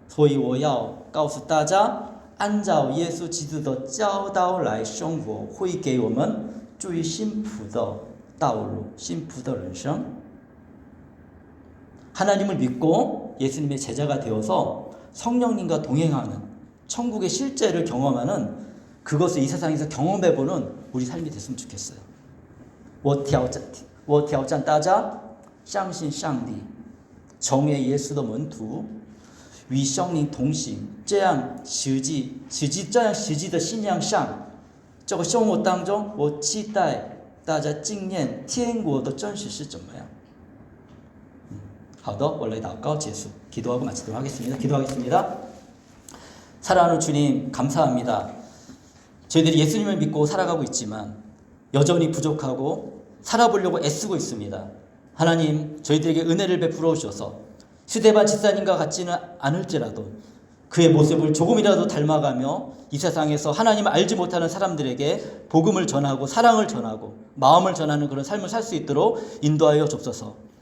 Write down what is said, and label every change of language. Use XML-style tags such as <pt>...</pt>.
<zh>所以我要告诉大家，按照耶稣基督的教导来生活，会给我们最幸福的道路，幸福的人生。</zh> <ko>하나님을 믿고 예수님의 제자가 되어서 성령님과 동행하는 천국의 실제를 경험하는 그것을 이 세상에서 경험해보는 우리 삶이 됐으면 좋겠어요.</ko> <zh>我挑战大家相信上帝，成为耶稣的门徒，与圣灵同行，这样实际的信仰上这个生活当中我期待大家经验天国的真实是怎么样？好的，我来祷告结束.</zh> <ko>기도하고 마치도록 하겠습니다. 기도하겠습니다. 사랑하는 주님, 감사합니다. 저희들이 예수님을 믿고 살아가고 있지만 여전히 부족하고 살아보려고 애쓰고 있습니다. 하나님, 저희들에게 은혜를 베풀어 주셔서 스데반 집사님과 같지는 않을지라도 그의 모습을 조금이라도 닮아가며 이 세상에서 하나님을 알지 못하는 사람들에게 복음을 전하고 사랑을 전하고 마음을 전하는 그런 삶을 살 수 있도록 인도하여 줍소서.</ko>